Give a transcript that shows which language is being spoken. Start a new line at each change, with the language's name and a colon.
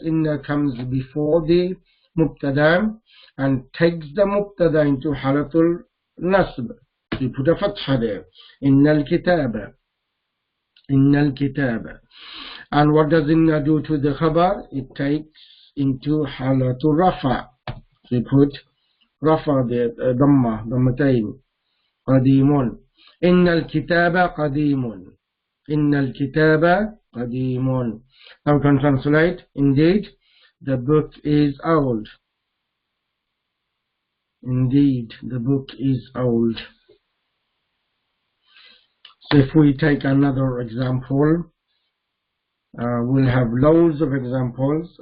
English: Inna comes before the mubtada and takes the mubtada into halatul nasb. So you put a fatha there.
Arabic: Innal kitaba. Innal kitaba.
English: And what does inna do to the khabar? It takes into halatul rafa. So you put rafa there, dammatayn.
Arabic: قديم إن الكتاب قديم إن الكتاب قديم.
English: Now we can translate, indeed the book is old. Indeed the book is old. So if we take another example, we'll have loads of examples.